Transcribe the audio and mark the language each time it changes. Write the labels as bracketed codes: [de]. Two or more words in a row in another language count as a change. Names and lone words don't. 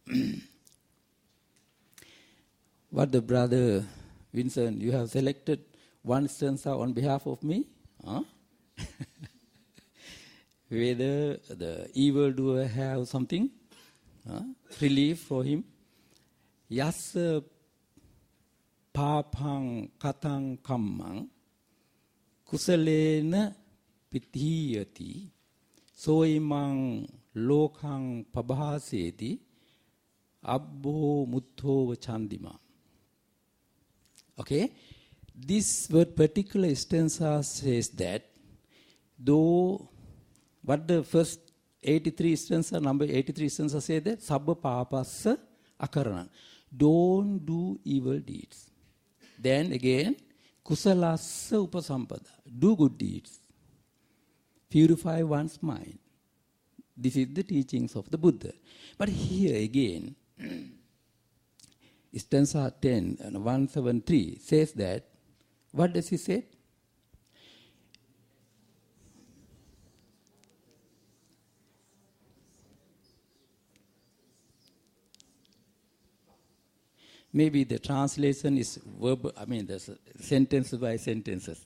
[en] What the brother Vincent, you have selected one stanza on behalf of me? Huh? Whether the evildoer have something, relief for him. [pi] Yassa papang katang kammang kusalena pitiyati soimang lokang pabhaseti abbo muttho chandima. [en] Okay? This word particular stanza says that though what the first 83 stanza, number 83 stanza say that, [pi] Sabba papassa akarana. [en] Don't do evil deeds. Then again, [pi] kusalassa upasampada. [en] Do good deeds. Purify one's mind. This is the teachings of the Buddha. But here again, stanza 10 and 173 says that, what does he say? Maybe the translation is verbal, there's sentence by sentences.